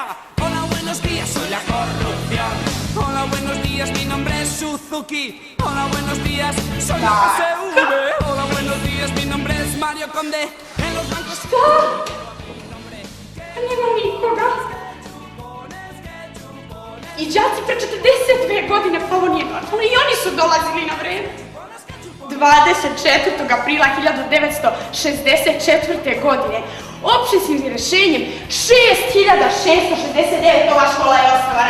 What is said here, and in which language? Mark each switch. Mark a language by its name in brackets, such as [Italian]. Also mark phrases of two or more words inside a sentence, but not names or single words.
[Spanish] Hola, buenos días, soy la corrupción. Hola, buenos días, mi nombre es Suzuki. Hola, buenos días, soy la PSV. Hola, buenos días, mi nombre es Mario Conde. En los bancos... [Serbian] Nema nikoga. I đaci pre 42 godine pa ovo nije normalno. I oni su dolazili na vreme. 24. aprila 1964. godine opštinskim rješenjem 6669 ova škola je osnovana.